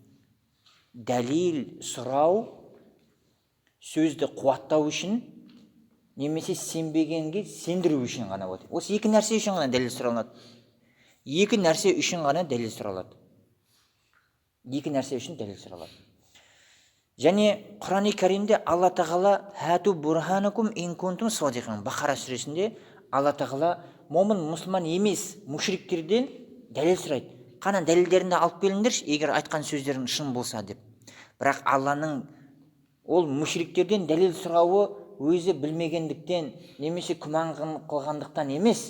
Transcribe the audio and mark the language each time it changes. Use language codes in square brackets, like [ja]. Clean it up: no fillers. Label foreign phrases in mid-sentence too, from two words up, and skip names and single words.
[kk] Дәлел сұрау сөзді қуаттау үшін, немесе сенбегенге сендіру үшін ғана болады. Осы екі нәрсе үшін ғана дәлел сұралады. Екі нәрсе үшін ғана дәлел сұралады. Екі нәрсе үшін дәлел сұралады. Және Құран-ы Кәримде Алла тағала [ar] هاتوا برهانكم إن كنتم صادقين, [kk] Бақара сүресінде Алла тағала момын мұсылман емес мушриктерден дәлел сұрайды. Қана дәлелдеріңді алып келіңдерші, егер айтқан сөздерің шын болса деп. Бірақ Алланың ол мушриктерден дәлел сұрауы өзі білмегендіктен, немесе күмән қылғандықтан емес.